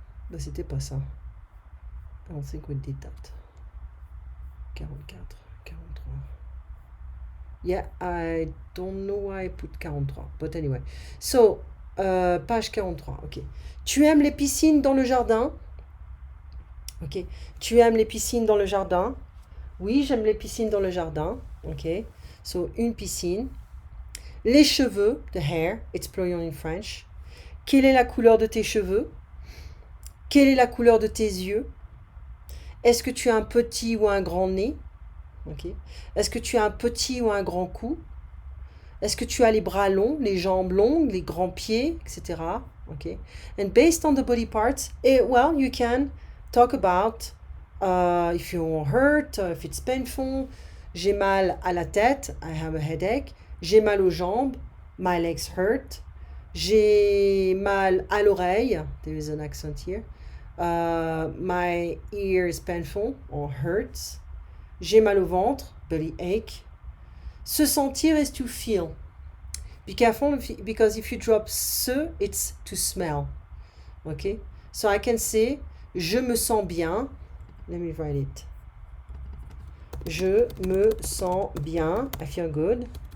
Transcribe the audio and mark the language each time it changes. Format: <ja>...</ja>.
<fr>Bah c'était pas ça.</fr> <en>I don't think we did that. 44. 43. Yeah, I don't know why I put 43, but anyway. So, page 43, ok.</en> <fr>Tu aimes les piscines dans le jardin? Ok. Tu aimes les piscines dans le jardin? Oui, j'aime les piscines dans le jardin. Ok. So, une piscine. Les cheveux,</fr> <en>the hair, it's plural in French.</en> <fr>Quelle est la couleur de tes cheveux? Quelle est la couleur de tes yeux? Est-ce que tu as un petit ou un grand nez? Okay. Est-ce que tu as un petit ou un grand cou? Est-ce que tu as les bras longs, les jambes longues, les grands pieds, etc.</fr> <en>Okay. And based on the body parts, well, you can talk about if you're hurt, if it's painful.</en> <fr>J'ai mal à la tête,</fr> <en>I have a headache.</en> <fr>J'ai mal aux jambes,</fr> <en>my legs hurt.</en> <fr>J'ai mal à l'oreille,</fr> <en>there is an accent here. My ear is painful or hurts.</en> <fr>J'ai mal au ventre,</fr> <en>belly ache. Se sentir is to feel. Be careful because if you drop se, it's to smell. Okay? So I can say,</en> <fr>je me sens bien.</fr> <en>Let me write it.</en> <fr>Je me sens bien.</fr> <en>I feel good.</en>